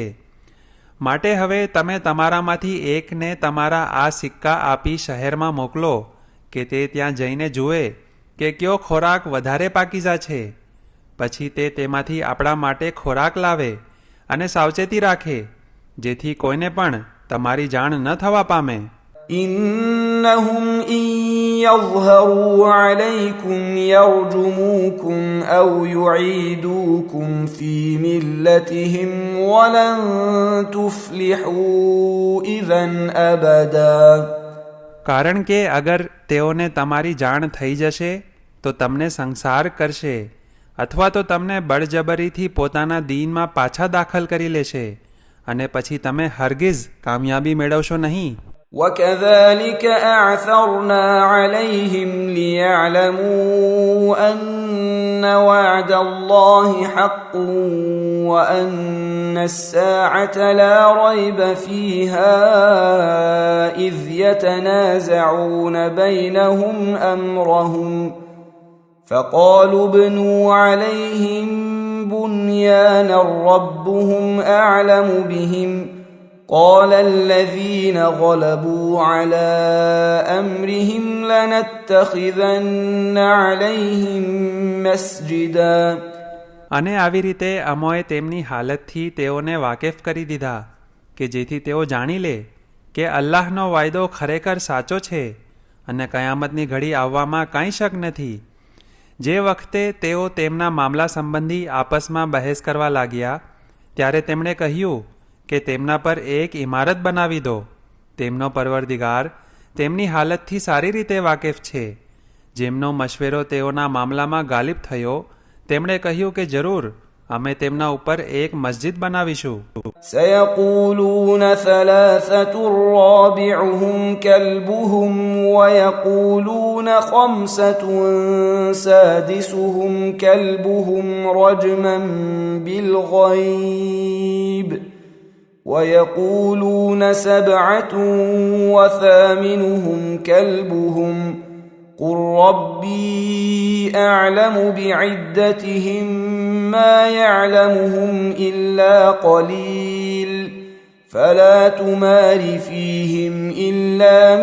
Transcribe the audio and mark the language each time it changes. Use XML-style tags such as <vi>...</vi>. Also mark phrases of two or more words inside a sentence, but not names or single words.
<gu>માટે હવે તમે તમારામાંથી એકને તમારા આ સિક્કા આપી શહેરમાં મોકલો કે તે ત્યાં જઈને જુએ કે કયો ખોરાક વધારે પાકીઝા છે, પછી તે તેમાંથી આપણા માટે ખોરાક લાવે અને સાવચેતી રાખે, જેથી કોઈને પણ તમારી જાણ ન થવા પામે.</gu> <ar>إنهم إن يظهروا عليكم يرجموكم أو يعيدوكم في ملتهم ولن تفلحوا إذا أبدا.</ar> <gu>કારણ કે અગર તેઓને તમારી જાણ થઈ જશે તો તમને સંસાર કરશે અથવા તો તમને બળજબરીથી પોતાના દીનમાં પાછા દાખલ કરી લેશે અને પછી તમે હરગિઝ કામયાબી મેળવશો નહીં.</gu> <ar>وكذلك أعثرنا عليهم ليعلموا أن وعد الله حق وأن الساعة لا ريب فيها إذ يتنازعون بينهم أمرهم فقالوا ابنوا عليهم بنيانا ربهم أعلم بهم قال الذين غلبوا على أمرهم لنتخذن عليهم مسجدا.</ar> <gu>અને આવી રીતે અમોએ તેમની હાલતથી તેઓને વાકેફ કરી દીધા કે જેથી તેઓ જાણી લે કે અલ્લાહનો વાયદો ખરેખર સાચો છે અને કયામતની ઘડી આવવામાં કાંઈ શક નથી. જે વખતે તેઓ તેમના મામલા સંબંધી આપસમાં બહેસ કરવા લાગ્યા ત્યારે તેમણે કહ્યું કે તેમના પર એક ઇમારત બનાવી દો. તેમનો પરવરદિગાર તેમની હાલતથી સારી રીતે વાકેફ છે. જેમનો મશવરો તેઓના મામલામાં ગાલિબ થયો તેમણે કહ્યું કે જરૂર અમે તેમના ઉપર એક મસ્જિદ બનાવીશું.</gu> <ar>سيقولون ثلاثة رابعهم كلبهم ويقولون خمسة سادسهم كلبهم رجما بالغيب ويقولون سبعة وثامنهم كلبهم قل ربي أعلم بعدتهم ما يعلمهم إلا قليل فلا تمار فيهم إلا</ar>